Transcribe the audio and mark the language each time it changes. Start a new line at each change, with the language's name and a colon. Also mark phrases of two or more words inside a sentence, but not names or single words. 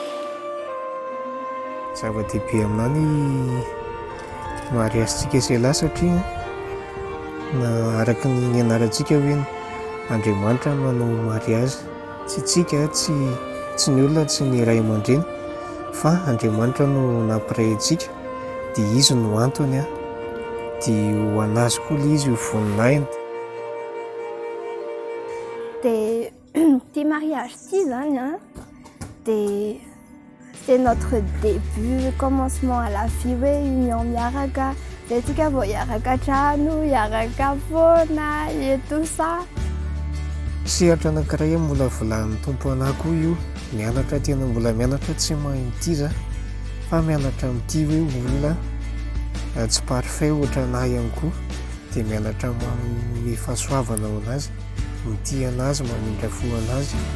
Malagasy: Zava-dehibe aminahy ny mariagentsika zay satria na araka ny anarantsika hoe Andriamanitra manao mariazy, tsy tsika, tsy ny olona, tsy ny ray aman-dreny, fa Andriamanitra no nampiray antsika, dia izy no antony, dia ho anazy koa ilay izy ho voninahiny. Dia ity mariage ity zany dia
French: c'est notre début, commencement à la vie,
Malagasy: hoe union miaraka, dia tsika vao hiaraka trano, hiaraka foana
French: et tout ça.
Malagasy: Sehatra anankiray mbola volanin'ny tompo anahy koa io, mianatra tena mbola mianatra, tsy mahay mity za, fa mianatra amin'ity hoe olona tsy parfait ohatra anahy ihany koa, dia mianatra manome fahasoavana ho anazy, mity anazy, mamindra fo anazy.